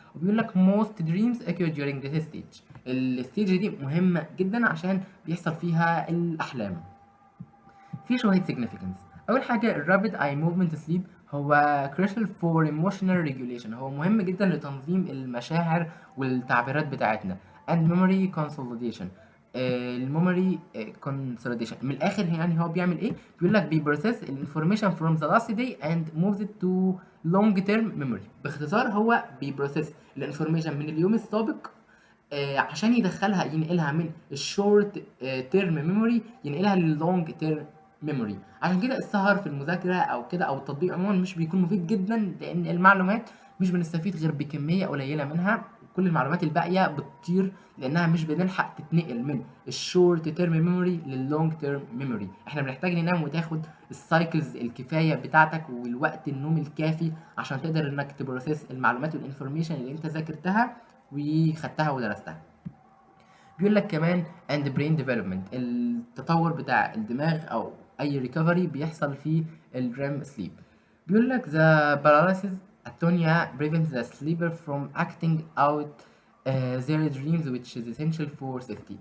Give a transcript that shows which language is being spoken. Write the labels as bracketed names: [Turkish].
[Arabic] وبيقول لك [English] most dreams occur during this stage، [Arabic] الستيج دي مهمه جدا عشان بيحصل فيها الاحلام. في شويه significance. اول حاجه الرابid [English] eye movement sleep [Arabic] هو [English] crucial for emotional regulation، [Arabic] هو مهم جدا لتنظيم المشاعر والتعبيرات بتاعتنا. [English] and memory consolidation، الميموري consolidation [Arabic] من الاخر يعني هو بيعمل ايه؟ بيقول لك بيبروسيس الانفورميشن [English] from the last day and moves it to long term memory. [Arabic] باختصار هو بيبروسيس الانفورميشن من اليوم السابق عشان يدخلها ينقلها من الشورت تيرم ميموري ينقلها لللونج تيرم ميموري. عشان كده السهر في المذاكره او كده او التطبيق عموما مش بيكون مفيد جدا، لان المعلومات مش بنستفيد غير بكميه قليله منها، كل المعلومات الباقيه بتطير لانها مش بنلحق تتنقل من الشورت تيرم ميموري لللونج تيرم ميموري. احنا بنحتاج ننام وتاخد السايكلز الكفايه بتاعتك والوقت النوم الكافي عشان تقدر انك تبروسيس المعلومات والانفورميشن اللي انت ذاكرتها وخدتها ودرستها. بيقول لك كمان [English] and brain development، [Arabic] التطور بتاع الدماغ او اي ريكفري بيحصل في الريم سليب. بيقول لك [English] the paralysis atonia prevents the sleeper from acting out their dreams which is essential for safety.